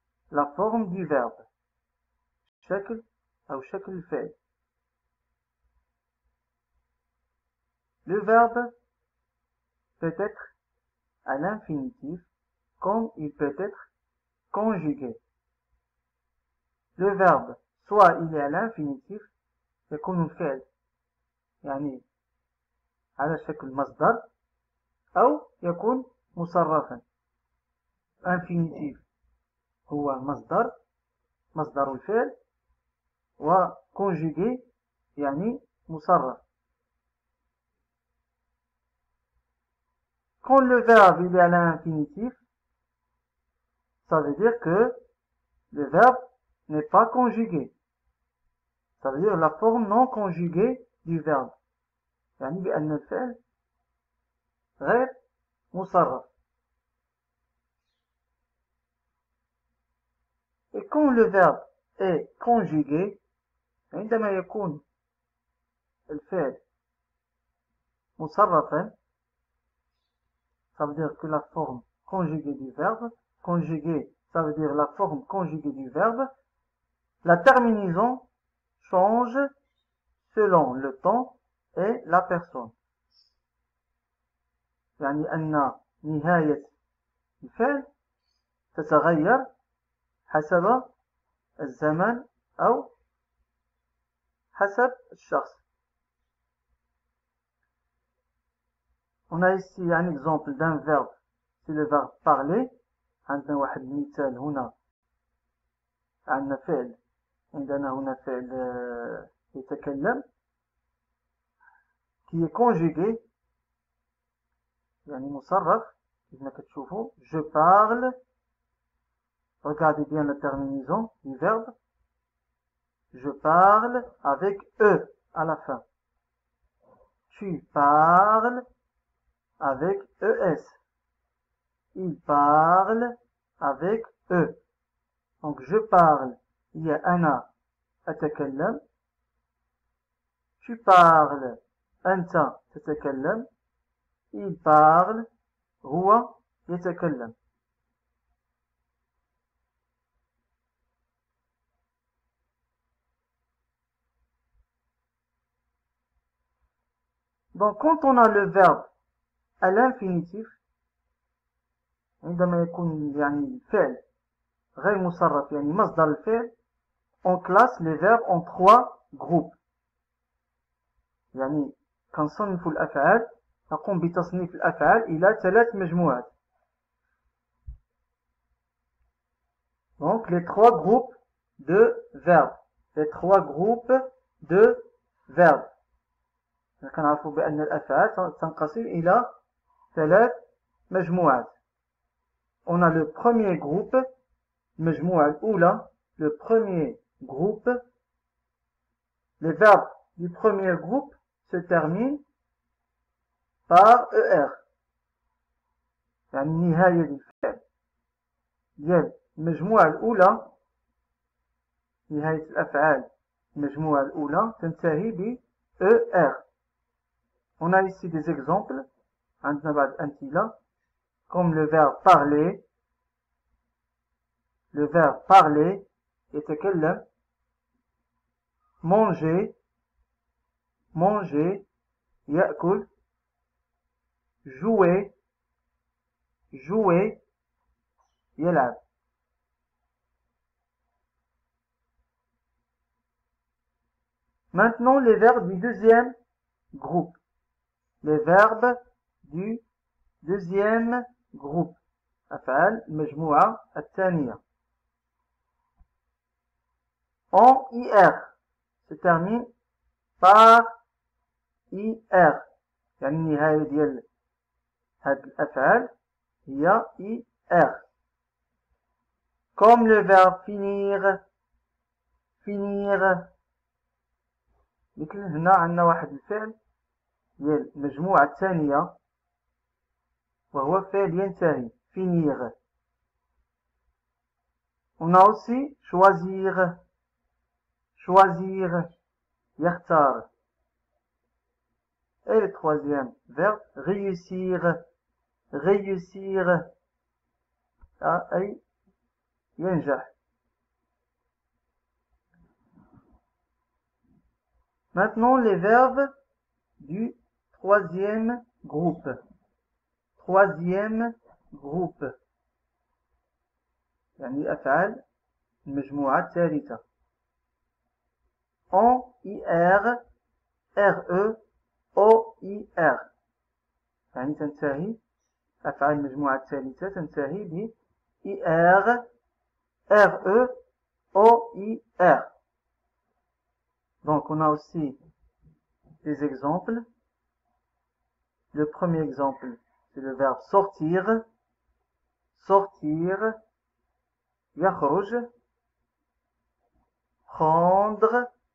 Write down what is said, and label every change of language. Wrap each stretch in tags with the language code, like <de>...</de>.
<fr>La forme du verbe.</fr> <ar>شكل أو شكل الفعل.</ar> <fr>Le verbe peut être à l'infinitif comme il peut être conjugué. Le verbe soit il est à l'infinitif</fr> <ar>يكون الفعل يعني على شكل مصدر أو يكون مصرفا. infinitif هو مصدر الفعل وconjugué يعني مصرف.</ar> <fr>Quand le verbe il est à l'infinitif, ça veut dire que le verbe n'est pas conjugué. Ça veut dire la forme non conjuguée du verbe.</fr> <ar>يعني بأن الفعل غير مصرف.</ar> <fr>Et quand le verbe est conjugué,</fr> <ar>عندما يكون الفعل مصرفا,</ar> <fr>ça veut dire que la forme conjuguée du verbe, conjugué, ça veut dire la forme conjuguée du verbe, la terminaison change selon le temps et la personne.</fr> <ar>يعني أن نهاية الفعل تتغير حسب الزمن أو حسب الشخص.</ar> <fr>On a ici un exemple d'un verbe, c'est le verbe parler.</fr> <ar>عندنا واحد المثال هنا. عندنا فعل. عندنا هنا فعل يتكلم</ar> <fr>qui est conjugué</fr> <ar>يعني مصرف كيف ما كتشوفوا.</ar> <fr>Je parle. Regardez bien la terminaison du verbe. Je parle avec E à la fin. Tu parles avec ES. Il parle avec E. Donc je parle, il y a</fr> <ar>أنا أتكلم.</ar> <fr>Tu parles,</fr> <ar>أنت تتكلم.</ar> <fr>Il parle,</fr> <ar>هو يتكلم.</ar> <fr>Donc quand on a le verbe à l'infinitif,</fr> <ar>عندما يكون يعني فعل غير مصرف يعني مصدر الفعل,</ar> <fr>on classe les verbes en 3 groupes.</fr> <ar>يعني كنصنف الأفعال, نقوم بتصنيف الأفعال إلى 3 مجموعات.</ar> <fr>Donc les 3 groupes de verbes. Les 3 groupes de verbes.</fr> <ar>كنعرفوا بأن الأفعال تنقسم إلى 3 مجموعات.</ar> <fr>On a le premier groupe,</fr> <ar>المجموعة الأولى,</ar> <fr>le premier groupe. Les verbes du premier groupe se terminent par ER.</fr> <ar>يعني نهاية الفعل ديال المجموعة الأولى نهاية الأفعال المجموعة الأولى تنتهي ب ER.</ar> <fr>On a ici des exemples</fr> <ar>عندنا بعض الأمثلة</ar> <fr>comme le verbe parler. Le verbe parler يتكلم. Manger, manger, يأكل. Jouer, jouer, يلعب. Maintenant les verbes du deuxième groupe. Les verbes du deuxième groupe.</fr> <ar>أفعال المجموعة الثانية.</ar> <fr>En IR se termine par IR.</fr> <ar>يعني النهاية ديال هاد الأفعال هي IR.</ar> <fr>Comme le verbe finir, finir.</fr> <ar>مثل هنا عندنا واحد الفعل ديال المجموعة الثانية وهو فعل ينتهي finir.</ar> <fr>On a aussi choisir, choisir, يختار. Et le troisième verbe réussir, réussir,</fr> <ar>أي ينجح.</ar> <fr>Maintenant les verbes du troisième groupe. Troisième groupe.</fr> <ar>يعني أفعال المجموعة الثالثة.</ar> <fr>En IR, RE, OIR.</fr> <ar>يعني تنتهي أفعال المجموعة الثالثة تنتهي ب IR, RE, OIR.</ar> <fr>Donc on a aussi des exemples. Le premier exemple, c'est le verbe sortir. Sortir. يخرج. Prendre.</fr>